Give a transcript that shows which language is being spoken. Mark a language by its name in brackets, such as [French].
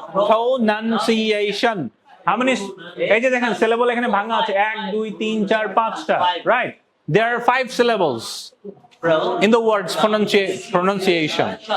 [English] Pronunciation, how many? [Bangla] এই যে দেখেন syllable এখানে ভাঙা আছে 1 2 3 4 5টা, right? [English] There are 5 syllables in the words pronunciation.